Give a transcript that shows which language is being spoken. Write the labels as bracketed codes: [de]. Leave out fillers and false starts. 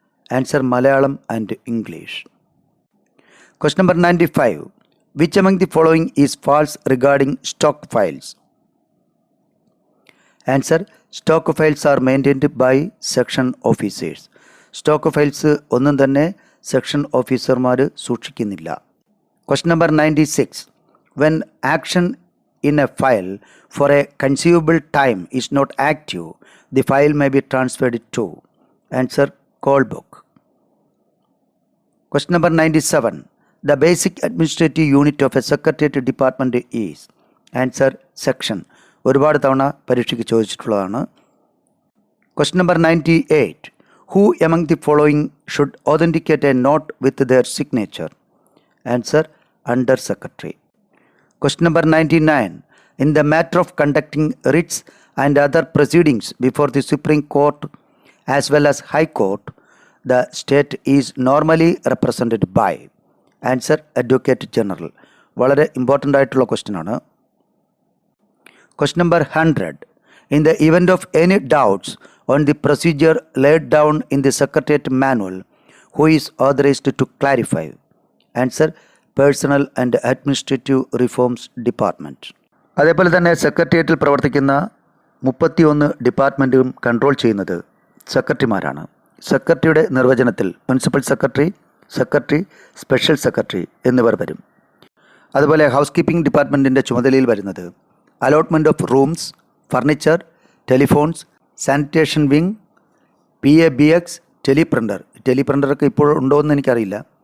[en] Answer: Malayalam and English. Question number 95. Which among the following is false regarding stock files? Answer: stock files are maintained by section officers. [ml] Stock files ഒന്നും തന്നെ section ഓഫീസർമാർ സൂക്ഷിക്കുന്നില്ല. [en] Question number 96. When action in a file for a consumable time is not active, the file may be transferred to. Answer: call book. Question number 97. The basic administrative unit of a secretariat department is. Answer: section. [ml] ഒരുപാട് തവണ പരീക്ഷയ്ക്ക് ചോദിച്ചിട്ടുള്ളതാണ്. [en] Question number 98. Who among the following should authenticate a note with their signature? Answer: Under Secretary. Question number 99. In the matter of conducting writs and other proceedings before the Supreme Court as well as High Court, the state is normally represented by. Answer: Advocate General. [ml] വളരെ important ആയിട്ടുള്ള question ആണ്. [en] Question number 100. In the event of any doubts on the procedure laid down in the Secretariat Manual, who is authorized to clarify? Answer: Personnel and Administrative Reforms Department. [ml] അതേപോലെ തന്നെ സെക്രട്ടേറിയറ്റിൽ പ്രവർത്തിക്കുന്ന 31 ഡിപ്പാർട്ട്മെൻറ്റും control ചെയ്യുന്നത് സെക്രട്ടറിമാരാണ്. സെക്രട്ടറിയുടെ നിർവചനത്തിൽ principal secretary, secretary, special secretary എന്നിവർ വരും. അതുപോലെ ഹൗസ് കീപ്പിംഗ് ഡിപ്പാർട്ട്മെൻറ്റിൻ്റെ ചുമതലയിൽ വരുന്നത് [en] allotment of rooms, [ml] furniture, telephones, sanitation wing, PABX, ടെലിപ്രിൻ്ററൊക്കെ ഇപ്പോൾ ഉണ്ടോ എന്ന് എനിക്കറിയില്ല.